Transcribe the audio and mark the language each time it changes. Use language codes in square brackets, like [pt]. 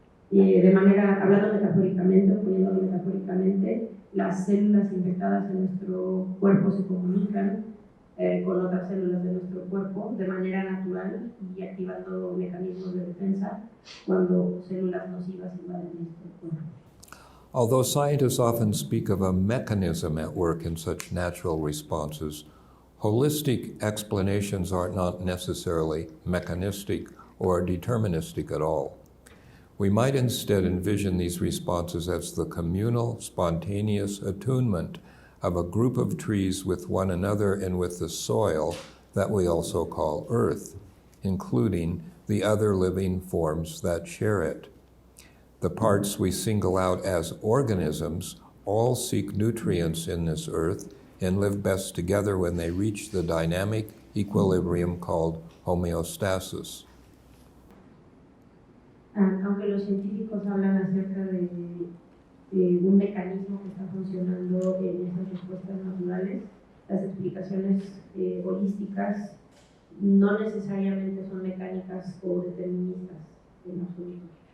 [es] De manera, hablando metafóricamente, poniéndolo metafóricamente, las células infectadas en nuestro cuerpo se comunican con otras células de nuestro cuerpo de manera natural y activando mecanismos de defensa cuando células nocivas invaden nuestro cuerpo. [en] Although scientists often speak of a mechanism at work in such natural responses, holistic explanations are not necessarily mechanistic or deterministic at all. We might instead envision these responses as the communal, spontaneous attunement of a group of trees with one another and with the soil that we also call Earth, including the other living forms that share it. The parts we single out as organisms all seek nutrients in this Earth and live best together when they reach the dynamic equilibrium called homeostasis. [es] Aunque los científicos hablan acerca de un mecanismo que está funcionando en esas respuestas naturales, las explicaciones holísticas no necesariamente son mecánicas o deterministas en absoluto.